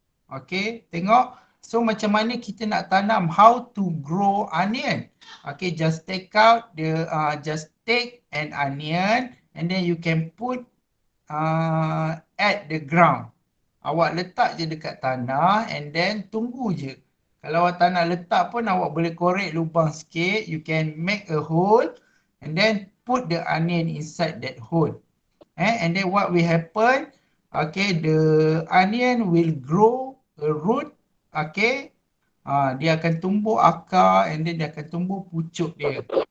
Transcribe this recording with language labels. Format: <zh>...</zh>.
<ms>Okay, tengok. So macam mana kita nak tanam?</ms> <en>How to grow onion? Okay, just take out the, just take an onion and then you can put at the ground.</en> <ms>Awak letak je dekat tanah</ms> <en>and then</en> <ms>tunggu je. Kalau awak tak nak letak pun awak boleh korek lubang sikit.</ms> <en>You can make a hole and then put the onion inside that hole. And then what will happen? Okay, the onion will grow a root.</en> <ms>Okay, dia akan tumbuh akar</ms> <en>and then</en> <ms>dia akan tumbuh pucuk dia.</ms>